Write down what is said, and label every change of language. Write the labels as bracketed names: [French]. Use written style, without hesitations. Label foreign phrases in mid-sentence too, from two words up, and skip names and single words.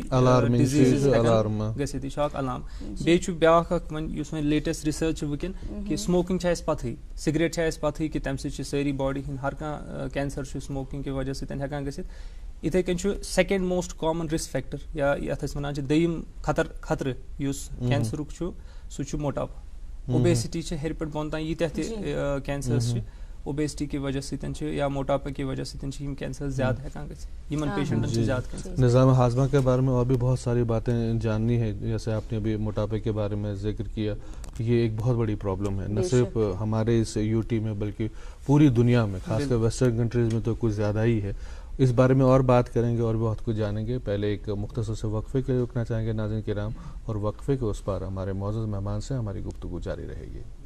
[Kashmiri] ڈِزیٖز گٔژھِتھ یہِ چھُ اکھ علام بیٚیہِ چھُ بیاکھ اکھ وۄنۍ یُس وۄنۍ [English] latest research [Kashmiri] چھِ وٕنکیٚن کہِ سموکِنگ چھِ اَسہِ پَتہٕے سِگریٹ چھِ اَسہِ پَتہٕے کہِ تَمہِ سۭتۍ چھِ سٲری باڈی ہِنٛدۍ ہر کانٛہہ کینسر چھُ سموکِنگ کہِ وجہ سۭتۍ ہٮ۪کان گٔژھِتھ یِتھَے کٔنۍ چھُ [English] second most common risk factor [Kashmiri] یا یَتھ أسۍ وَنان چھِ دوٚیِم خطرٕ یُس کینسرُک چھُ سُہ چھُ موٹاپا اوبیسٹی چھِ ہیٚرِ پٮ۪ٹھ بۄن تام ییٖتیاہ تہِ کینسٲرٕس چھِ اوبیسٹی کہِ وجہ سۭتۍ چھِ یا موٹاپا کی وجہ سۭتۍ چھِ یِم کینسر زیادٕ ہٮ۪کان گٔژھِتھ یِمن پیشنٹن چھِ زیادٕ کینسر [Urdu] نظام ہاضمہ کے بارے میں اور بھی بہت ساری باتیں جاننی ہے جیسے آپ نے ابھی موٹاپے کے بارے میں ذکر کیا یہ ایک بہت بڑی پرابلم ہے نہ صرف ہمارے اس یو ٹی میں بلکہ پوری دنیا میں خاص کر [English] western countries [Urdu] میں تو کچھ زیادہ ہی ہے اس بارے میں اور بات کریں گے اور بھی بہت کچھ جانیں گے پہلے ایک مختصر سے وقفے کے لیے رکنا چاہیں گے ناظرین کرام اور وقفے کے اس پر ہمارے معزز مہمان سے ہماری گفتگو جاری رہے گی